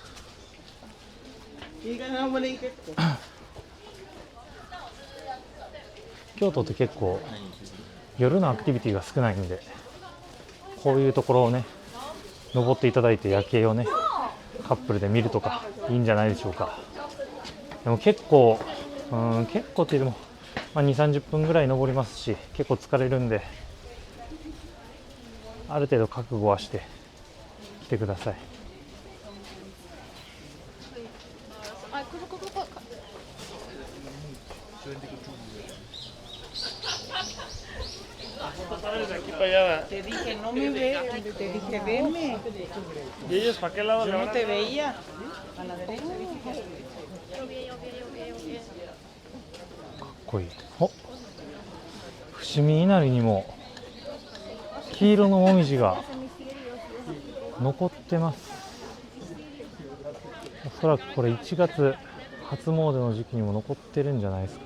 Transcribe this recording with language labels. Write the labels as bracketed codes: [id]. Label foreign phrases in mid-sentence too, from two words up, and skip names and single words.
[ja] 京都って結構夜のアクティビティが少ないんで、こういうところをね登っていただいて夜景をねカップルで見るとかいいんじゃないでしょうか。でも結構っていうのも、2、30分ぐらい登りますし、結構疲れるんで、ある程度覚悟はして来てください。 [es] Te dije, no me ve, te dije, veme. ¿Y ellos para qué lado? Yo no te veía. A la derecha dije. [ja] かっこいい。伏見稲荷にも黄色のもみじが残ってます。おそらくこれ1月初詣の時期にも残ってるんじゃないですか。